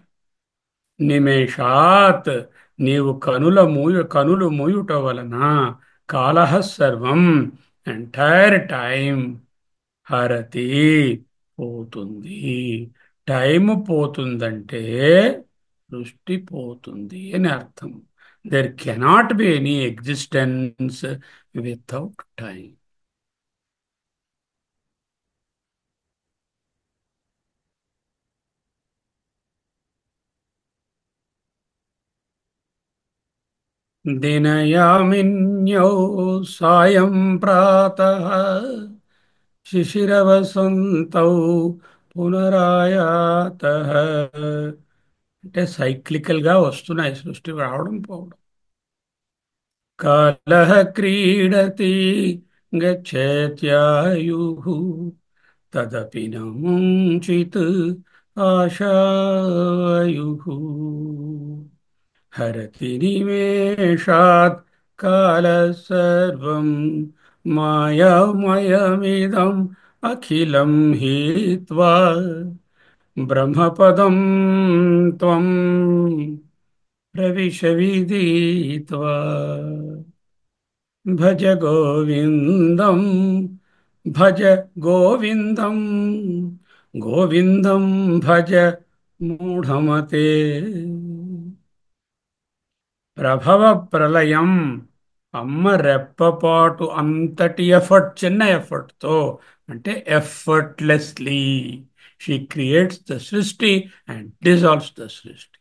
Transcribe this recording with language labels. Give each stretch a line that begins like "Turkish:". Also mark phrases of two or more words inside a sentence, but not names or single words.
Telugu: నిమేషాత్, నీవు కనులు మూయుట వలన కాలహ సర్వం,
English: entire time
Telugu: హరతి పోతుంది. టైం పోతుందంటే సృష్టి పోతుంది అని అర్థం.
English: There cannot be any existence without time.
Sanskrit: దినయామిన్యౌ సాయం ప్రాతః శిశిరవసంతౌ పునరాయాతః.
Telugu: అంటే సైక్లికల్ గా వస్తున్నాయి సృష్టి రావడం పోవడం.
Sanskrit: కాలః క్రీడతి గచ్చేత్యాయుః తదపి న ముంచిత్ ఆశాయుః. హరతి నిమేషాత్ కాల సర్వం మాయామయమిదం అఖిలం హీత్వా బ్రహ్మపదం త్వం ప్రవిశ విదిత్వా. భజ గోవిందం, భజ గోవిందం, గోవిందం భజ మూఢమతే.
Telugu: ప్రభవ ప్రళయం అమ్మ రెప్పపాటు అంతటి ఎఫర్ట్, చిన్న ఎఫర్ట్తో అంటే
English: effortlessly she creates the సృష్టి and dissolves the సృష్టి.